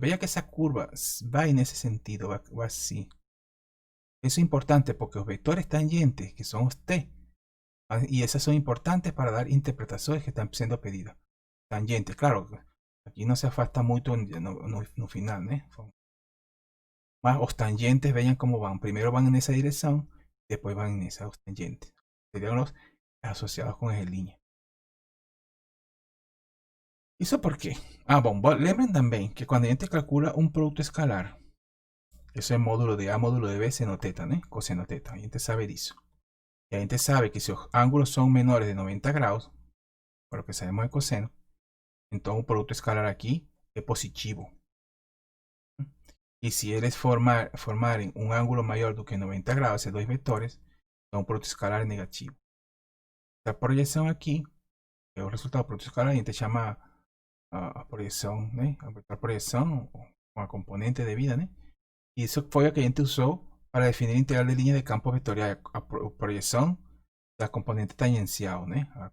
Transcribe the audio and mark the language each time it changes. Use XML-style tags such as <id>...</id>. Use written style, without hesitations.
<pt>Veja que essa curva vai nesse sentido, vai assim. Isso é importante porque os vetores tangentes, que são os t, e essas são importantes para dar interpretações que estão sendo pedidas. Tangente, claro, aqui não se afasta muito no final, né?</pt> <es>Mas os tangentes, vean como van. Primero van en esa dirección, después van en esa, los tangentes. Serían los asociados con eje línea. ¿Eso por qué? Ah, bom, lembren también que cuando a gente calcula un producto escalar, eso es módulo de A, módulo de B, seno teta, ¿no? Coseno teta.</es> <pt>A gente sabe disso.</pt> <es>Y a gente sabe que si los ángulos son menores de 90 grados, por lo que sabemos de coseno, entonces un producto escalar aquí es positivo.</es> <pt>Y si eles formarem</pt> <es>un ángulo mayor</es> <pt>do que 90 grados, esses dois vetores, então o produto escalar é negativo. Essa projeção aqui é o resultado do produto escalar, a gente chama a projeção, né? A projeção, uma componente devida, né? E isso foi o que a gente usou para definir a integral de linha de campo vetorial, a projeção da componente tangencial, né?</pt>